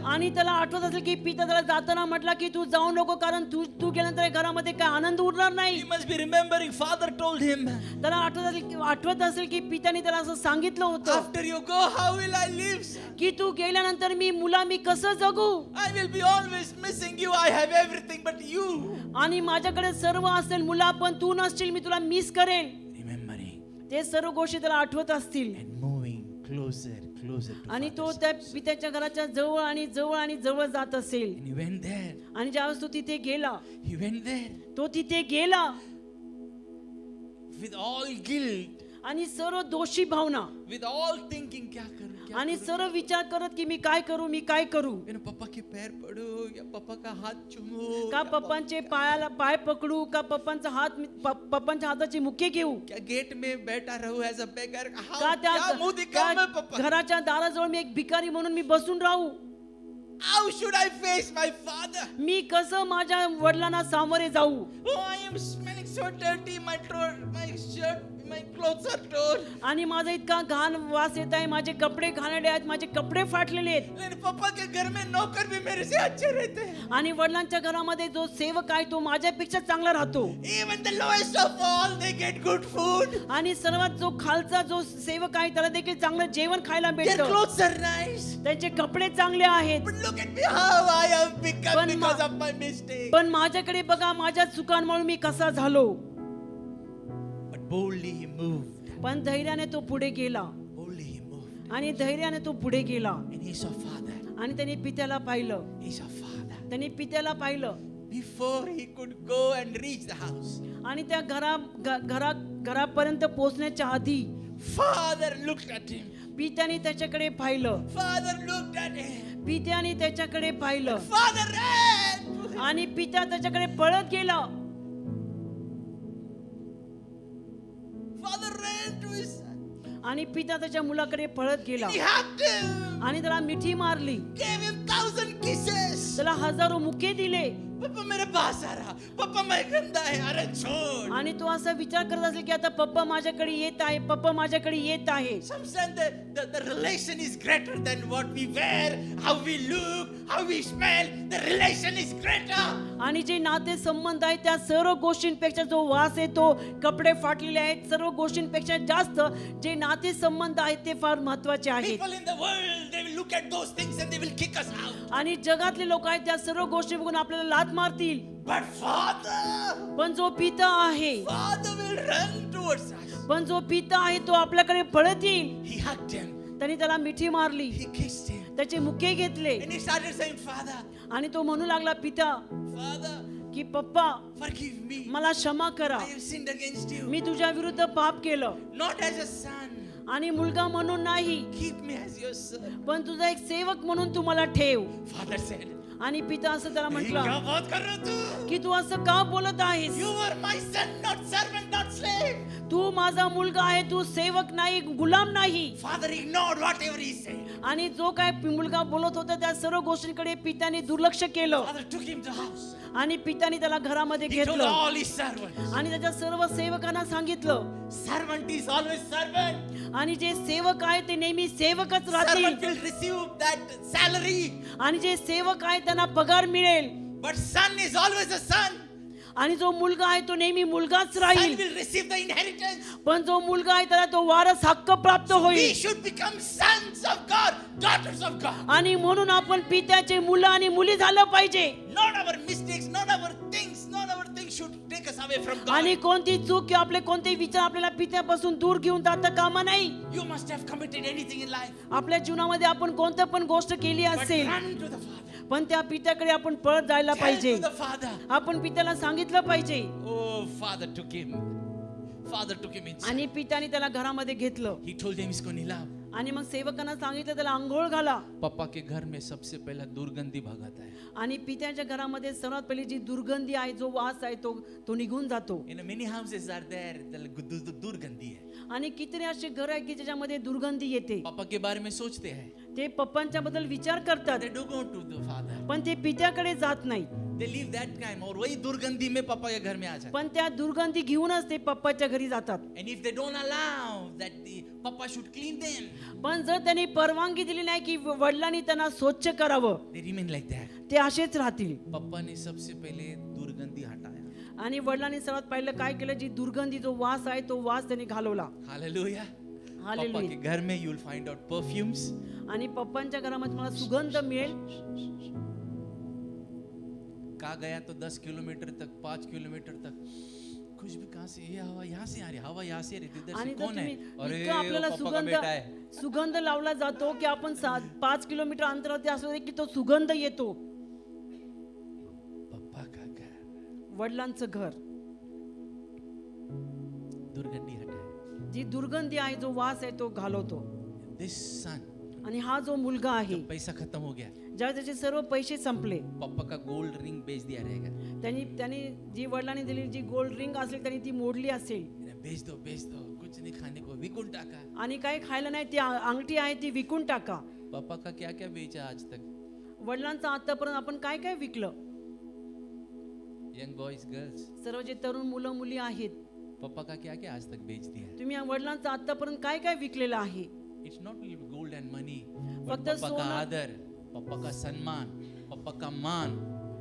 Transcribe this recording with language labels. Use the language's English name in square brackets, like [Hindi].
[Marathi] आणि त्याला आठवत असेल की पिता त्याला जाताना म्हटला की तू जाऊ नको, कारण तू गेल्यानंतर या घरामध्ये काय आनंद उरणार नाही. [English] He must be remembering father told him, [Marathi] त्याला आठवत असेल की पित्याने त्याला असं सांगितलं होतं [English] after you go, how will I live, son? [Marathi] की तू गेल्यानंतर मी कसं जगू. [English] I will be always missing you. I have everything but you. [Marathi] आणि माझ्याकडे सर्व असेल मुला, पण तू नसशील, मी तुला मिस करेल. [English] Remembering [Marathi] ते सर्व गोष्टी त्याला आठवत असतील. [English] and moving closer to [Marathi] आणि तो [English] father's [Marathi] त्या [English] house. [Marathi] पित्याच्या घराच्या जवळ आणि जवळ जात असेल. [English] And he went there. [Marathi] आणि ज्यावेळेस तो तिथे गेला, [English] He went there [Marathi] तो तिथे गेला [English] with all guilt, [Marathi] आणि सर्व दोषी भावना [English] with all thinking, [Hindi] क्या करूं? [Marathi] आणि सर्व विचार करत की मी काय करू. [Hindi] पापा के पैर पडू या पापा का हात चुमू [Marathi] का पप्पांचे पाय पकडू, का पप्पांच्या हाताची मुके घेऊ, [Hindi] क्या गेट में बैठा रहूं [English] As a beggar. [Marathi] का त्या [Hindi] क्या मुंह दिखाऊं मैं पापा? [Marathi] घराच्या दाराजवळ मी एक भिकारी म्हणून मी बसून राहू. [English] How should I face my father? [Marathi] मी कसं माझ्या वडिलांना सामोरे जाऊ. [English] Oh, I am smelling so dirty. My shirt, my clothes are torn. [Marathi] आणि माझा इतका घाण वास येत आहे, माझे कपडे घाणेरडे आहेत, माझे कपडे फाटलेले आहेत. [Hindi] लेकिन पापा के घर में नौकर भी मेरे से अच्छे रहते हैं. [Marathi] आणि वडिलांच्या घरामध्ये जो सेवक आहे तो माझ्यापेक्षा चांगला राहतो. [English] Even the lowest of all, they get good food. [Marathi] आणि सर्वात जो खालचा जो सेवक आहे त्याला देखील चांगलं जेवण खायला [English] Their [Marathi] भेटतं. [English] clothes are nice. [Marathi] त्यांचे कपडे चांगले आहेत. [English] But look at me, how I have become [Marathi] पण [English] because of my mistake. [Marathi] पण माझ्याकडे बघा माझ्या चुकांमुळे मी कसा झालो. [English] But boldly he moved. [Marathi] पण धैर्याने तो पुढे गेला. [English] Boldly he moved. [Marathi] आणि धैर्याने तो पुढे गेला. [English] And he saw father. [Marathi] आणि त्याने पित्याला पाहिलं. [English] He saw father. [Marathi] त्याने पित्याला पाहिलं. [English] Before he could go and reach the house, [Marathi] आणि त्या घरापर्यंत पोहोचण्याच्या आधी [English] father looked at him. [Marathi] पित्याने त्याच्याकडे पाहिलं. [English] Father looked at him. [Marathi] पित्याने त्याच्याकडे पाहिलं. [English] Father ran. [Marathi] आणि पिता त्याच्याकडे पळत गेला. [English] Father ran to his son. [Marathi] आणि पिता त्याच्या मुलाकडे पळत गेला. [English] He hugged him. [Marathi] आणि त्याला मिठी मारली. [English] Gave him 1000 kisses. [Marathi] त्याला हजारो मुके दिले. [Hindi] पापा मेरे पास आ रहा. पापा मैं गंदा है. अरे छोड़. [Marathi] आणि तो असा विचार करत असेल की आता पप्पा माझ्याकडे येत आहे, पप्पा माझ्याकडे येत आहे. [English] Sometimes the relation is greater than what we wear, how we look, how we smell. The relation is greater. [Marathi] आणि जे नाते संबंध आहेत त्या सर्व गोष्टींपेक्षा जो वास येतो, कपडे फाटलेले आहेत, सर्व गोष्टींपेक्षा जास्त जे नाते संबंध आहेत ते फार महत्वाचे आहेत. [English] People in the world, they will look look at those things and they will kick us out. [Marathi] आणि जगातले लोक आहेत त्या सर्व गोष्टी बघून आपल्याला लाथ मारतील. [English] But Father, [Marathi] पण जो पिता आहे, [English] Father will run towards us. [Marathi] पण जो पिता आहे तो आपल्याकडे पळत येईल. [English] He hugged him. [Marathi] त्यांनी त्याला मिठी मारली, [English] He kissed him. [Marathi] त्याचे मुके घेतले [English] And he started saying, Father, [Marathi] आणि तो म्हणू लागला, पिता [English] Father, [Marathi] की पप्पा [English] forgive me. [Marathi] मला क्षमा करा, [English] I have sinned against you. [Marathi] मी तुझ्या विरुद्ध पाप केलं. [English] Not as a son. [Marathi] आणि मुलगा म्हणून नाही, [English] Keep me as your son. [Marathi] पण तुझा एक सेवक म्हणून तू मला ठेव. [English] Father said, [Marathi] आणि पिता असं त्याला [Hindi] "क्या [Marathi] म्हटलं [Hindi] बात कर रहे हो तू? [Marathi] की तू असं का बोलत आहेस? [English] You are my son, not servant, not slave." [Marathi] तू माझा मुलगा आहे, तू सेवक नाही, गुलाम नाही. [English] Father ignored whatever he said. [Marathi] आणि जो काय मुलगा बोलत होता त्या सर्व गोष्टींकडे पित्याने दुर्लक्ष केलं. [English] Father took him to house. [Marathi] आणि पित्याने त्याला घरामध्ये [English] He told [Marathi] घेतलं [English] all his servants. [Marathi] आणि त्याच्या सर्व सेवकांना सांगितलं. [English] Servant is always servant. [Marathi] आणि जे सेवक आहे ते नेहमी सेवकच [English] Servant [Marathi] राहतील. [English] will receive that salary. [Marathi] आणि जे सेवक आहे त्यांना पगार मिळेल. [English] But son is always a son. [Marathi] आणि जो मुलगा आहे तो नेहमी मुलगाच [English] Son [Marathi] राहील. [English] will receive the inheritance. [Marathi] पण जो मुलगा आहे त्याला तो वारस हक्क प्राप्त [English] We [Marathi] होईल. [English] should become sons of God, daughters of God. [Marathi] आणि म्हणून आपण पित्याचे मुलं आणि मुली झालं पाहिजे. [English] Not our mistakes, not our things, none our things should take us away from God. [Marathi] आणि कोणती चूक किंवा आपले कोणते विचार आपल्याला पित्यापासून दूर घेऊन जाता कामा नाही. [English] You must have committed anything in life. [Marathi] आपल्या जीवनामध्ये आपण कोणतं पण गोष्ट केली [English] But [Marathi] असेल, [English] run to the Father. [Marathi] पण त्या पित्याकडे आपण पळत जायला [English] Tell [Marathi] पाहिजे. [English] to the Father. [Marathi] आपण पित्याला सांगितलं पाहिजे. [English] Oh, Father took him. Father took him inside. [Marathi] आणि पित्याने त्याला घरामध्ये घेतलं. [English] He told him [Hindi] इसको नीलाम. [Marathi] आणि मग सेवकांना सांगितलं त्याला आंघोळ घाला. [Hindi] पापा के घर में सबसे पहला दुर्गंधी भगाता है. [Marathi] आणि पित्याच्या घरामध्ये सर्वात पहिली जी दुर्गंधी आहे, जो वास आहे तो निघून जातो. [English] In many houses are there the [Hindi] दुर्गंधी है. [Marathi] आणि किती असे घर आहे की ज्याच्यामध्ये दुर्गंधी येते. [Hindi] पापा के बारे में सोचते हैं. [Marathi] ते पप्पांच्या बद्दल विचार करतात, [English] They don't go to the Father. [Marathi] पण ते पित्याकडे जात नाही. [English] They leave that time [Hindi] और वही दुर्गंधी में पापा के घर में आ जाते. [Marathi] पण त्या दुर्गंधी घेऊनच ते पप्पाच्या घरी जातात. [English] And if they don't allow that the papa should clean them, [Marathi] पण जर त्यांनी परवानगी दिली नाही की वडिलांनी त्यांना स्वच्छ करावं, [English] they remain like that. [Marathi] ते असेच राहतील. [Hindi] पापा ने सबसे पहले दुर्गंधी हटाया. [Marathi] आणि वडिलांनी सर्वात पहिलं काय केलं, जी दुर्गंधी जो वास आहे तो वास त्यांनी घालवला. [English] Hallelujah. Hallelujah. [Hindi] पापा के घर में [English] you will find out perfumes. [Marathi] आणि पप्पांच्या घरामध्ये मला सुगंध मिळेल. [Hindi] कहा गया तो 10 किलोमीटर तक 5 किलोमीटर तक कुछ भी कहाँ से ये हवा यहाँ से आ रही, हवा यहाँ से आ रही, इधर [Marathi] आणि [Hindi] से [Marathi] जर [Hindi] कौन है? [Marathi] तुम्ही [Hindi] अरे [Marathi] इतकं [Hindi] वो [Marathi] आपल्याला [Hindi] पापा का बेटा है. [Marathi] सुगंध लावला जातो की आपण 5 किलोमीटर अंतरावरती असलो तरी की तो सुगंध येतो. [Hindi] पापा का घर [Marathi] वडिलांचं घर, [Hindi] दुर्गंधी हटाया. [Marathi] जी दुर्गंधी आहे, जो वास आहे तो घालवतो. [English] This son, [Marathi] आणि हा जो मुलगा आहे, [Hindi] जब पैसा खत्म हो गया, [Marathi] ज्यावेळी त्याचे सर्व पैसे संपले, [Hindi] पापा का गोल्ड रिंग बेच दिया रहेगा. [Marathi] त्यांनी जी वडिलांनी दिलेली जी गोल्ड रिंग असेल त्यांनी ती मोडली असेल. [Hindi] बेच दो, कुछ नहीं खाने को, [Marathi] विकुल टाका. आणि काही खायला नाही, ती अंगठी आहे ती विकून टाका. [Hindi] पापा का क्या क्या बेचा आज तक? [Marathi] वडिलांचं आतापर्यंत आपण काय काय विकलं? [English] young boys girls, [Marathi] सर्व जे तरुण मुलं मुली आहेत, [Hindi] पापा का क्या क्या आज तक बेच दिया? [Marathi] तुम्ही या वडिलांचं आतापर्यंत काय काय विकलेलं आहे? [English] it's not gold and money, [Marathi] फक्त [Hindi] पापा का [Marathi] सोनं- [Hindi] आदर, पापा का सम्मान, पापा का मान.